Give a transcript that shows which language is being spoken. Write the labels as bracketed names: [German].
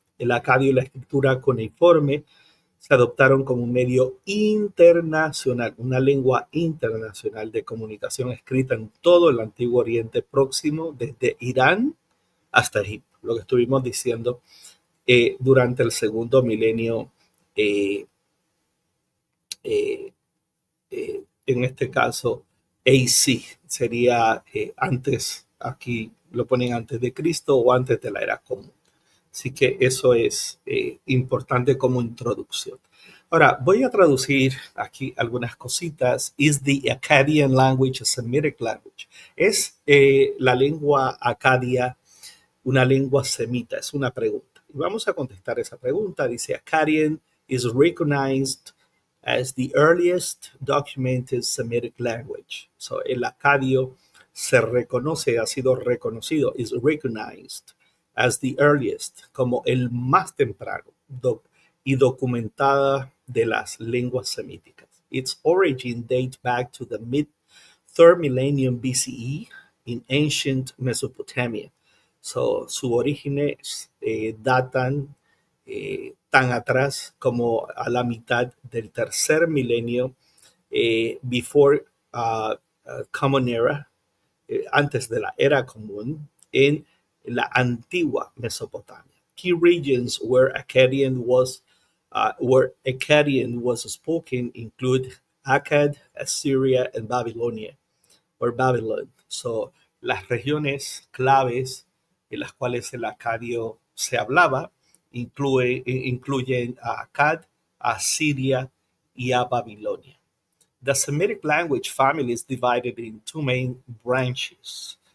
[Spanish] El acadio y la escritura cuneiforme se adoptaron como un medio internacional, una lengua internacional de comunicación escrita en todo el antiguo Oriente Próximo, desde Irán hasta Egipto, lo que estuvimos diciendo durante el segundo milenio, eh, eh, en este caso, AC, sería antes, aquí lo ponen antes de Cristo o antes de la era común. Así que eso es importante como introducción. Ahora, voy a traducir aquí algunas cositas. [English] Is the Akkadian language a Semitic language? [Spanish] ¿Es la lengua acadia una lengua semita? Es una pregunta. Y vamos a contestar esa pregunta. Dice, [English] Akkadian is recognized as the earliest documented Semitic language. [Spanish] So, el acadio se reconoce, ha sido reconocido, [English] is recognized as the earliest, [Spanish] como el más temprano y documentada de las lenguas semíticas. [English] Its origin dates back to the mid-3rd millennium BCE in ancient Mesopotamia. [Spanish] Su orígenes datan tan atrás como a la mitad del tercer milenio, [English] before Common Era, [Spanish] antes de la era común, en la antigua Mesopotamia. [English] Key regions where Akkadian was spoken include Akkad, Assyria, and Babylonia, or Babylon. [Spanish] Las regiones claves en las cuales el acadio se hablaba incluyen a Akkad, a Siria y a Babilonia. [English] The Semitic language family is divided in two main branches.